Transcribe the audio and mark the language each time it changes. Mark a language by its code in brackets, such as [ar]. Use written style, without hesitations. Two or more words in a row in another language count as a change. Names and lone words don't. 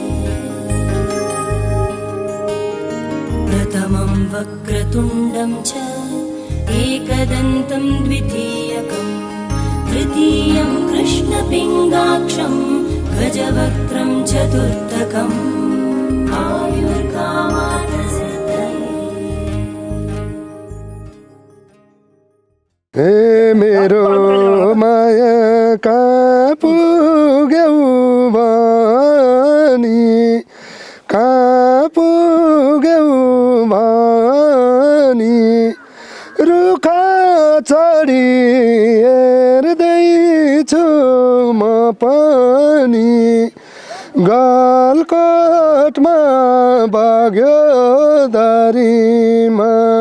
[sa] प्रथमं वक्रतुण्डं च एकदन्तं द्वितीयकं तृतीयं कृष्णपिङ्गाक्षं गजवक्त्रं चतुर्थकम् आयुर्कामार्थसिद्धये। [ne] हे मेरो माया कहाँ पुग्यौ भनी कहाँ पुग्यौ भनी रुखा चढी हेर्दैछु म पनि गलकोटमा बग्यो दारीमा